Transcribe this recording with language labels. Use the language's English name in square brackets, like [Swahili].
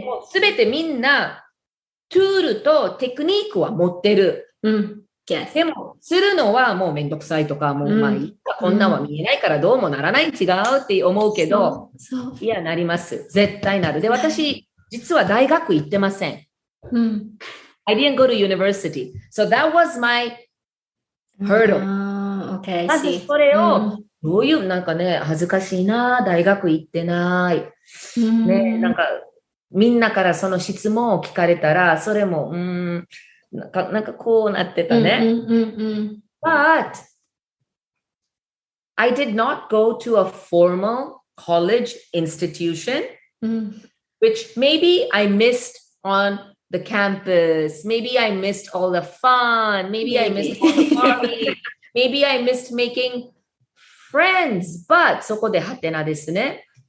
[Japanese] すべてみんな、ツールとテクニックは持ってる。でも、するのはもうめんどくさいとか、もうこんなんは見えないからどうもならない、違うって思うけど、いや、なります。絶対なる。で、私、実は大学行ってません。 [English] I didn't go to university. So that was my hurdle. Okay, [Japanese] まず [English] see. [Japanese] それを、どういうなんかね、恥ずかしいな、大学行ってない。ね、なんか、みんなからその質問を聞かれたら、それも、なんかこうなってたね。 [English] But I did not go to a formal college institution, which maybe I missed on the campus. Maybe I missed all the fun. Maybe I missed all the party. Maybe I missed making friends. [Japanese] But そこでハテナですね。